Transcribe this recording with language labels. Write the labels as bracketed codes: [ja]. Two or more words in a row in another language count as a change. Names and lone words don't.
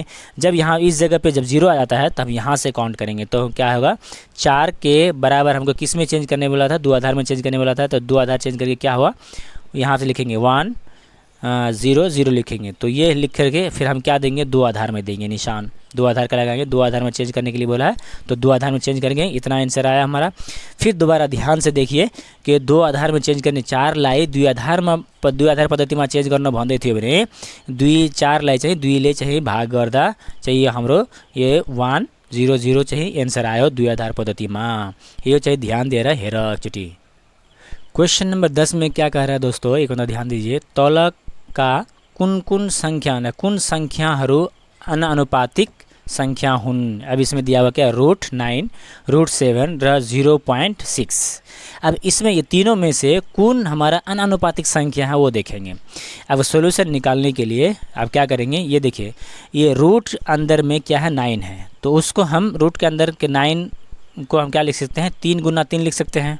[hi] जब यहाँ इस जगह पे जब 0 आ जाता है तो हम यहाँ से काउंट करेंगे तो क्या होगा 4 के बराबर हमको किस में चेंज करने वाला था 2 आधार में चेंज करने वाला था तो 2 आधार चेंज करके क्या हुआ यहाँ से लिखेंगे 1 0 0 लिखेंगे। तो ये लिख करके फिर हम क्या देंगे 2 आधार में देंगे निशान 2 आधार का लगाएंगे। 2 आधार में चेंज करने के लिए बोला है तो 2 आधार में चेंज करेंगे। इतना आंसर आया हमारा। फिर दोबारा ध्यान से देखिए कि 2 आधार में चेंज करने [ne] 4 लाई 2 आधार पद्धति में चेंज गर्न भन्दै थियो भने 4 लाई चाहिँ 2 ले चाहिँ भाग गर्दा चाहिँ हाम्रो ये 1 0 0 चाहिँ आंसर आयो 2 आधार पद्धतिमा। यो चाहिँ ध्यान दिएर हेर एकचोटी। [en] question number [hi] 10 में क्या कह रहा है दोस्तों एक बार ध्यान दीजिए [ne] तल का कुन संख्याहरू अनानुपातिक संख्या हुन। [hi] अब इसमें दिया हुआ क्या, √9 √7 र 0.6। अब इसमें ये तीनों में से कौन हमारा अनानुपातिक संख्या है वो देखेंगे। अब सॉल्यूशन निकालने के लिए अब क्या करेंगे, ये देखिए ये रूट अंदर में क्या है 9 है, तो उसको हम रूट के अंदर के 9 को हम क्या लिख सकते हैं, 3 × 3 लिख सकते हैं।